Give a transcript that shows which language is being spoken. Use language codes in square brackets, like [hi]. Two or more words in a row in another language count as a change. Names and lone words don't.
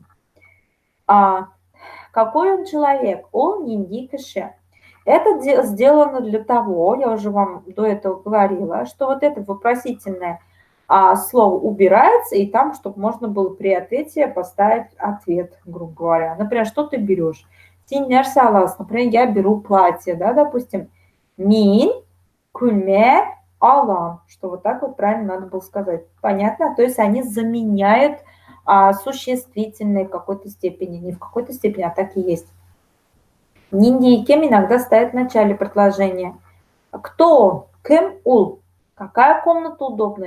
[ru] Какой он человек? [tt] Он нинги кеше. [ru] Это сделано для того, я уже вам до этого говорила, что вот это вопросительное слово убирается, и там, чтобы можно было при ответе поставить ответ, грубо говоря. Например, что ты берешь? [tt] Син нәрсе аласың? [ru] Например, я беру платье, да, допустим. [tt] Мин күлме алам. [ru] Что вот так вот правильно надо было сказать. Понятно? То есть они заменяют существительные в какой-то степени. Не в какой-то степени, а так и есть. Нинди и кем иногда ставят в начале предложения. Кто он? [tt] Кем ул? [ru] Какая комната удобная?